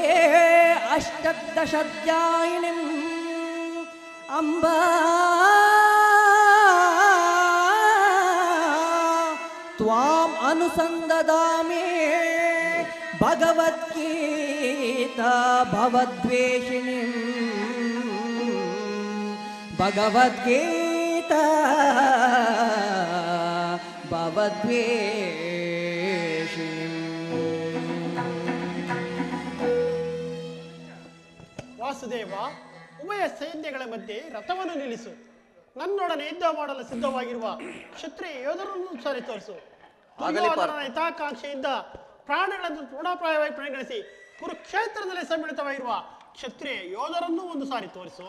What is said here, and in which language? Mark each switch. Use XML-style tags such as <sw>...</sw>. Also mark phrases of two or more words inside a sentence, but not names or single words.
<sa>अष्टादशाध्यायिनीं अम्बा त्वाम् अनुसन्ददामि भगवद्गीता भवद्वेषिणीं भगवद्गीता भवद्वेषिणीं।</sa> <kn>ವಾಸುದೇವ, ಉಭಯ ಸೈನ್ಯಗಳ ಮಧ್ಯೆ ರಥವನ್ನು ನಿಲ್ಲಿಸು. ನನ್ನೊಡನೆ ಯುದ್ಧ ಮಾಡಲು ಸಿದ್ಧವಾಗಿರುವ ಕ್ಷತ್ರಿಯ ಯೋಧರನ್ನು ಸರಿ ತೋರಿಸು. ಹಿತಾಕಾಂಕ್ಷೆಯಿಂದ ಪ್ರಾಣಗಳನ್ನು ತೃಣಪ್ರಾಯವಾಗಿ ಪರಿಗಣಿಸಿ ಕುರುಕ್ಷೇತ್ರದಲ್ಲಿ ಸಮ್ಮಿಳಿತವಾಗಿರುವ ಕ್ಷತ್ರಿಯ ಯೋಧರನ್ನು ಒಂದು ಸಾರಿ ತೋರಿಸು.</kn>